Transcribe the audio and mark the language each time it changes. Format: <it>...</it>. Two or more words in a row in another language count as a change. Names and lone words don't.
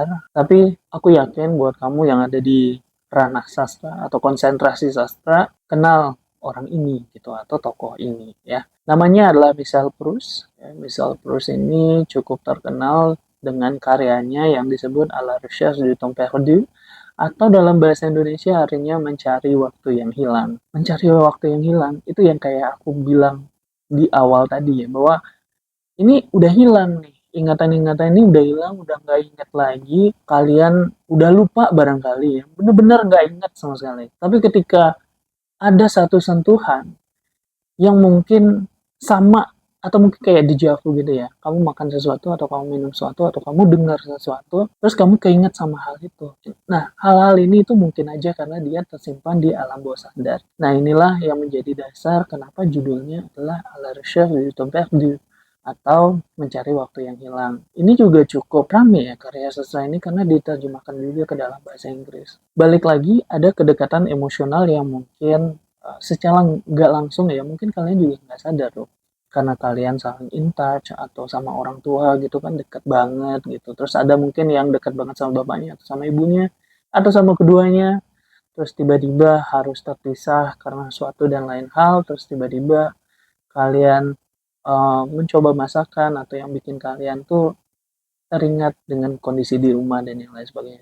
<id>Tapi aku yakin buat kamu yang ada di ranah sastra atau konsentrasi sastra, kenal orang ini gitu atau tokoh ini ya. Namanya adalah Michel Proust. Ya, Michel Proust ini cukup terkenal dengan karyanya yang disebut À la recherche du temps perdu atau dalam bahasa Indonesia artinya mencari waktu yang hilang. Mencari waktu yang hilang itu yang kayak aku bilang di awal tadi ya, bahwa ini udah hilang nih. Ingatan-ingatan ini udah hilang, udah nggak inget lagi. Kalian udah lupa barangkali ya. Bener-bener nggak inget sama sekali. Tapi ketika ada satu sentuhan yang mungkin sama atau mungkin kayak</id> <fr>deja vu</fr> <id>gitu ya. Kamu makan sesuatu atau kamu minum sesuatu atau kamu dengar sesuatu, terus kamu keinget sama hal itu. Nah, hal-hal ini itu mungkin aja karena dia tersimpan di alam bawah sadar. Nah, inilah yang menjadi dasar kenapa judulnya adalah À la recherche du temps perdu atau mencari waktu yang hilang. Ini juga cukup rame ya karya sastra ini karena diterjemahkan juga ke dalam bahasa Inggris. Balik lagi ada kedekatan emosional yang mungkin secara nggak langsung ya mungkin kalian juga nggak sadar loh karena kalian saling</id> <en>in touch</en> <id>atau sama orang tua gitu kan dekat banget gitu, terus ada mungkin yang dekat banget sama bapaknya atau sama ibunya atau sama keduanya, terus tiba-tiba harus terpisah karena suatu dan lain hal, terus tiba-tiba kalian mencoba masakan atau yang bikin kalian tuh teringat dengan kondisi di rumah dan yang lain sebagainya.</id>